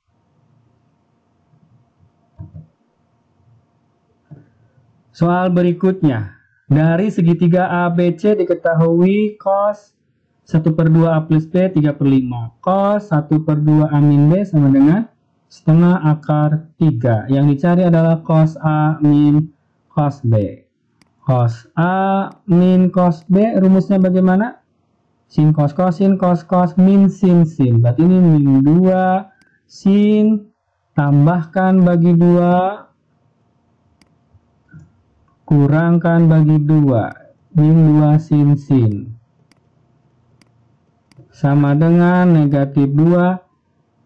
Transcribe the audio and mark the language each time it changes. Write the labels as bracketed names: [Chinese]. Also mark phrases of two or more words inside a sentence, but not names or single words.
[Indonesian] Soal berikutnya. Dari segitiga ABC diketahui cos 1 per 2A plus B 3 per 5. Cos 1 per 2A min B sama dengan setengah akar 3. Yang dicari adalah cos A min cos B. Cos A min cos B, rumusnya bagaimana? Sin cos cos, sin cos cos, min sin sin. Berarti ini min 2 sin, tambahkan bagi 2, kurangkan bagi 2, min 2 sin sin. Sama dengan negatif 2.